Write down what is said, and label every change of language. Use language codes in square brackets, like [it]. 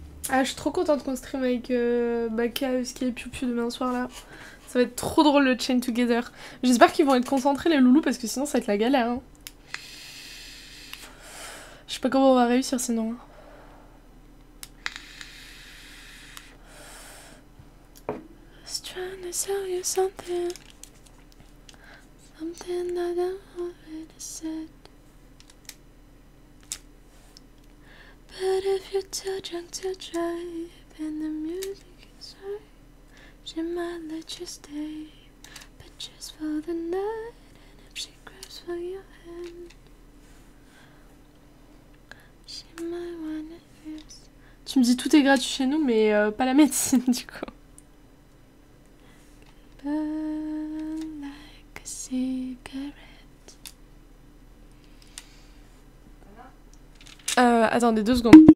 [fr] Ah, je suis trop contente qu'on stream avec Baka, Husky et Piu Piu demain soir là. Ça va être trop drôle le Chain Together. J'espère qu'ils vont être concentrés les loulous parce que sinon ça va être la galère. Hein. Je sais pas comment on va réussir sinon. [en] Just trying to sell you something. Something that I already said. But if you're too drunk to drive and the music is right, she might let you stay, but just for the night. And if she grabs for your hand, she might wanna use. [fr] Tu me dis tout est gratuit chez nous, mais pas la médecine du coup. [en] Burn like a cigarette. [fr] Attendez 2 secondes.